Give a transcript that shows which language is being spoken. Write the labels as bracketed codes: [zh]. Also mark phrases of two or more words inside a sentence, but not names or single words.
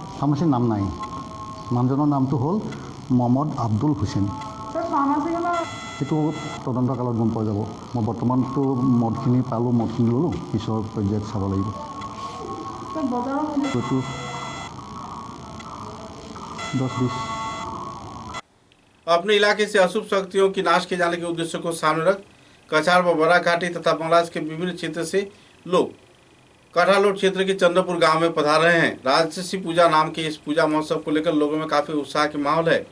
[as] ফাৰ্মাচীৰ নাম নাই। মানুহজনৰ নামটো হ'ল মহম্মদ আব্দুল হুছেইন। সেইটো তদন্তকালত গম পোৱা যাব। মই বৰ্তমানতো মদখিনি পালোঁ, মদখিনি ল'লোঁ, পিছৰ পৰ্যায়ত চাব লাগিব। হয়তো 10-20। [hi] अपने इलाके से अशुभ शक्तियों की नाश किए जाने के उद्देश्य को सामने रख कछार व बड़ा घाटी तथा बांग्लादेश के विभिन्न क्षेत्र से लोग कठालोट क्षेत्र के चंद्रपुर गांव में पधार रहे हैं। राजसी पूजा नाम के इस पूजा महोत्सव को लेकर लोगों में काफी उत्साह के माहौल है।